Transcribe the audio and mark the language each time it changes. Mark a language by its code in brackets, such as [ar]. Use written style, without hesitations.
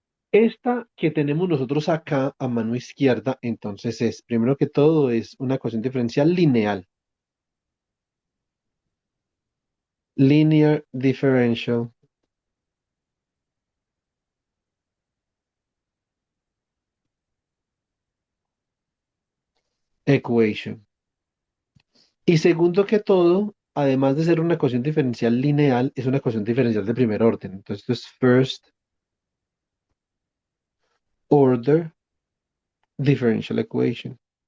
[es] Esta que tenemos nosotros acá a mano izquierda, entonces es, primero que todo, es una ecuación diferencial lineal. [en] Linear differential equation. [es] Y segundo que todo, además de ser una ecuación diferencial lineal, es una ecuación diferencial de primer orden. Entonces, esto es [en] first order differential equation.